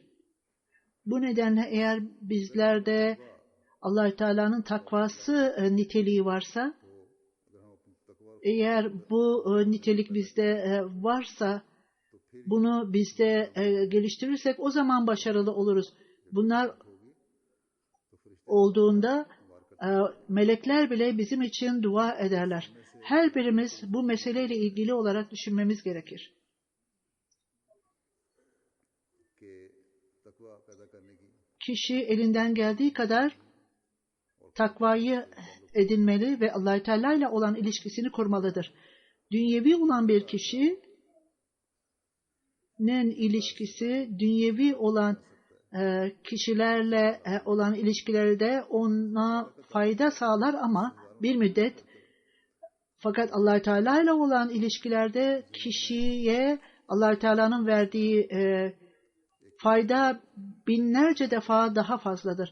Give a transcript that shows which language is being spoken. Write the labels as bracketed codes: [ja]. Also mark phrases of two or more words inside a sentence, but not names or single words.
[tr] Bu nedenle eğer bizlerde Allah-u Teala'nın takvası niteliği varsa, eğer bu nitelik bizde varsa, bunu bizde geliştirirsek o zaman başarılı oluruz. Bunlar olduğunda melekler bile bizim için dua ederler. Her birimiz bu meseleyle ilgili olarak düşünmemiz gerekir. [ur] کہ تقویٰ پیدا کرنے کی [tr] Kişi elinden geldiği kadar takvayı edinmeli ve Allah-u Teala ile olan ilişkisini kurmalıdır. Dünyevi olan bir kişinin ilişkisi, dünyevi olan kişilerle olan ilişkilerde ona fayda sağlar ama bir müddet, fakat Allah-u Teala ile olan ilişkilerde kişiye Allah-u Teala'nın verdiği fayda binlerce defa daha fazladır.